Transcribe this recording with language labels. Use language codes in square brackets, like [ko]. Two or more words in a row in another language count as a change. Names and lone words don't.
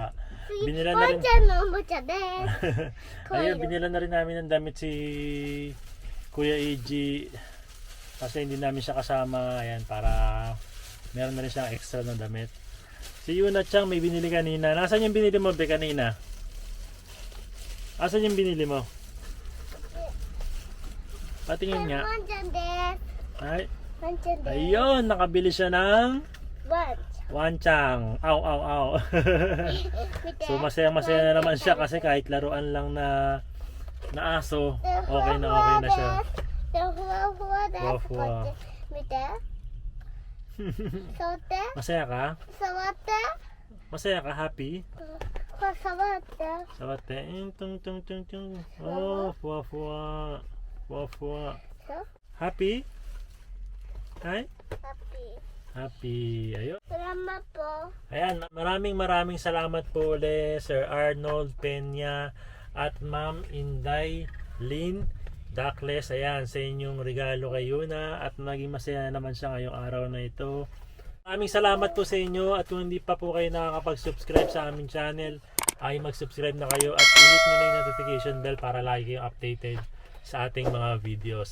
[tl] Binila na [ja] ワ [tl] rin. [ja] ンちゃんのおもちゃです。 [tl] Ayun, binila na rin namin ng damit si Kuya AJ kasi hindi namin siya kasama. Ayan, para meron na rin siyang extra na damit. Si Yuna Chang may binili kanina. Nasaan yung binili mo, Be, kanina? Asan yung binili mo? Patingin nga. [ja] ワンちゃんです。 [tl] Ay, [ja] ワンちゃんです。 [tl] ayun, nakabili siya ng [ja] ワン [tl] wanchang. Aw, aw, aw. [ja] 見て。 [tl] So masaya-masaya na naman siya kasi kahit laruan lang na aso, okay na siya. [ja] でふわふわです。ふわふわこっち見て。触って。 [tl] Masaya ka? [ja] 触って。 [tl] Masaya ka? Happy? [ja] これ触って。 Sawate. Tung tung tung tung. Oh, fuwa-fuwa. Fuwa-fuwa. [en] So, Happy? Hi? happy. Happy. [tl] Ayun. Salamat po. Ayan, maraming salamat po ulit Sir Arnold Peña at Ma'am Inday Lynn Duckless. Ayan, sa inyong regalo kay Yuna at naging masaya naman siya ngayong araw na ito. Maraming salamat po sa inyo at kung hindi pa po kayo nakakapag-subscribe sa aming channel ay mag-subscribe na kayo at i-hit nyo na yung [en] notification bell [tl] para lagi kayong updated sa ating mga videos.